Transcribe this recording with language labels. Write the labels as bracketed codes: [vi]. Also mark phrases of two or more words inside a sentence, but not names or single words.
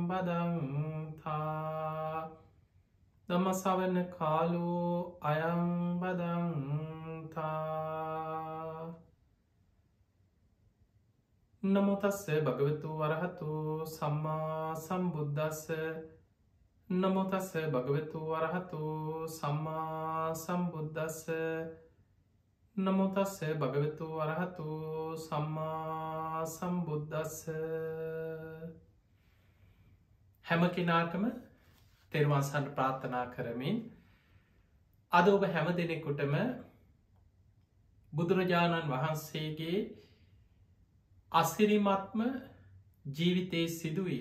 [pi] බදන්තා ධම්මසවන කාලෝ අයං බදන්තා නමෝ තස්ස භගවතු වරහතු සම්මා සම්බුද්දස්ස නමෝ තස්ස භගවතු වරහතු සම්මා සම්බුද්දස්ස නමෝ තස්ස භගවතු වරහතු සම්මා සම්බුද්දස්ස [si] හැම කෙනාටම තෙරුවන් සරණ ප්‍රාර්ථනා කරමින් අද ඔබ හැම දෙනෙකුටම බුදුරජාණන් වහන්සේගේ අසිරිමත්ම ජීවිතයේ සිදුවීම්